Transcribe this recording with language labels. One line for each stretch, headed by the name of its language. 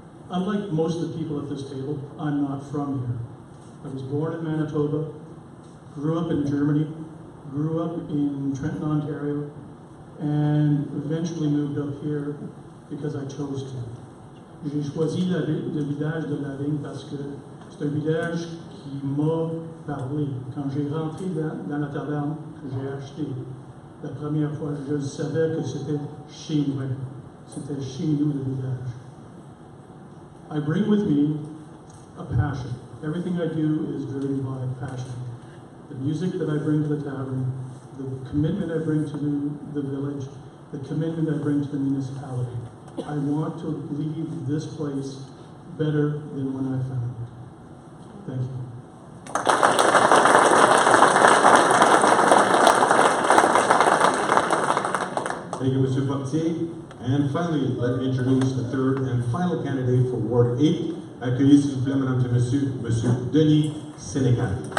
English: Unlike most of the people at this table, I'm not from here. I was born in Manitoba, grew up in Germany, grew up in Trenton, Ontario, and eventually moved up here because I chose to.
French: J'ai choisi le village de la Vigne parce que c'est un village qui m'a parlé. Quand j'ai rentré dans la taverne que j'ai achetée la première fois, je savais que c'était chez moi. C'était chez nous le village.
English: I bring with me a passion. Everything I do is driven by passion. The music that I bring to the tavern, the commitment I bring to the village, the commitment I bring to the municipality. I want to leave this place better than when I found it. Thank you. Thank you, Mr. Fortier. And finally, let me introduce the third and final candidate for Ward 8.
French: Accueillez s'il vous plaît, Madame et Monsieur Denis Sénécal.